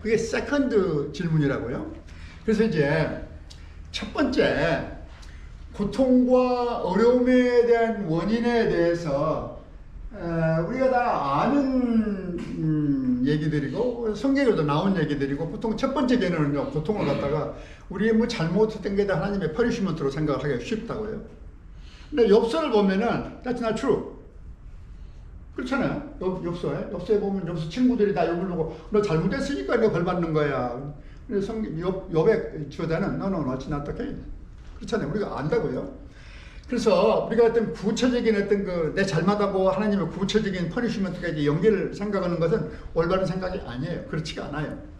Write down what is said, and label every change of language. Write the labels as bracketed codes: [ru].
[ko] 그게 세컨드 질문이라고요. 그래서 이제 첫 번째 고통과 어려움에 대한 원인에 대해서 우리가 다 아는 얘기들이고 성경에도 나온 얘기들이고 보통 첫 번째 개념은요 고통을 갖다가 우리의 뭐 잘못했던 게 다 하나님의 퍼니시먼트로 생각하기가 쉽다고요. 근데 욥서를 보면은 [en] That's not true. [ko] 그렇잖아요. 욥서에 보면 욥서 친구들이 다 욥을 보고 너 잘못했으니까 너 벌 받는 거야. 그래서 욥의 저자는 [en] No, it's not the case. [ko] 그렇잖아요. 우리가 안다고요. 그래서 우리가 어떤 구체적인 어떤 그 내 잘못하고 하나님의 구체적인 퍼니시먼트까지 연계를 생각하는 것은 올바른 생각이 아니에요. 그렇지가 않아요.